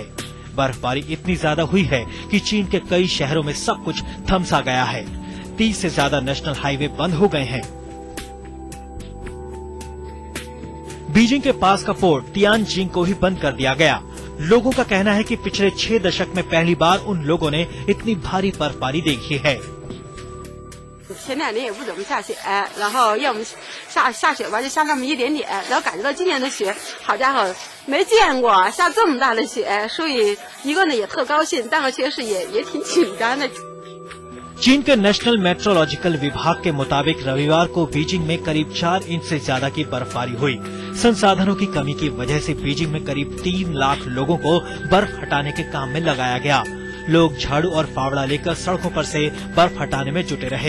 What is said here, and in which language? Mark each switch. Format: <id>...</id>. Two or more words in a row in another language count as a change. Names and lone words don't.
<hi>बर्फबारी इतनी ज्यादा हुई है कि चीन के कई शहरों में सब कुछ थमसा गया है। 30 से ज्यादा नेशनल हाईवे बंद हो गए हैं। बीजिंग के पास का फोर्ट तियानजिंग को भी बंद कर दिया गया। लोगों का कहना है कि पिछले 6 दशक में पहली बार उन लोगों ने इतनी भारी बर्फबारी देखी है।</hi> <zh>前2年也不怎么下雪，然后要么下雪吧，就下那么一点点，然后感觉到今年的雪，好家伙，没见过下这么大的雪，所以一个呢也特高兴，但是确实也挺紧张的。</zh> <hi>चीन के नेशनल मेट्रोलॉजिकल विभाग के मुताबिक रविवार को बीजिंग में करीब 4 इंच से ज्यादा की बर्फबारी हुई। संसाधनों की कमी की वजह से बीजिंग में करीब 3 लाख लोगों को बर्फ हटाने के काम में लगाया गया। लोग झाड़ू और फावड़ा लेकर सड़कों पर से बर्फ हटाने में जुटे रहे।</hi>